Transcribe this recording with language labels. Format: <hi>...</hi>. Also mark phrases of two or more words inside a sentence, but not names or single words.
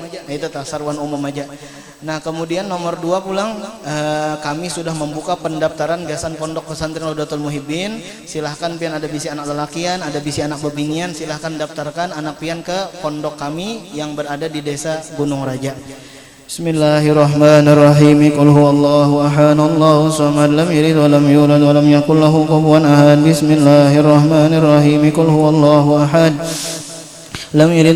<bjn>Nah, itu sarwan umum aja. Nah kemudian nomor 2 pulang, kami sudah membuka pendaftaran gasan pondok pesantren Raudatul Muhibbin. Silahkan pian ada bisi anak lelakian, ada bisi anak bebingian, silahkan daftarkan anak pian ke pondok kami yang berada di desa Gunung Raja.</bjn> <ar>بسم الله الرحمن الرحيم. قل هو الله أحد، الله الصمد، لم يلد ولم يولد ولم يقل له كفوا أحد. بسم الله الرحمن الرحيم. قل هو الله أحد، لم يلد</ar>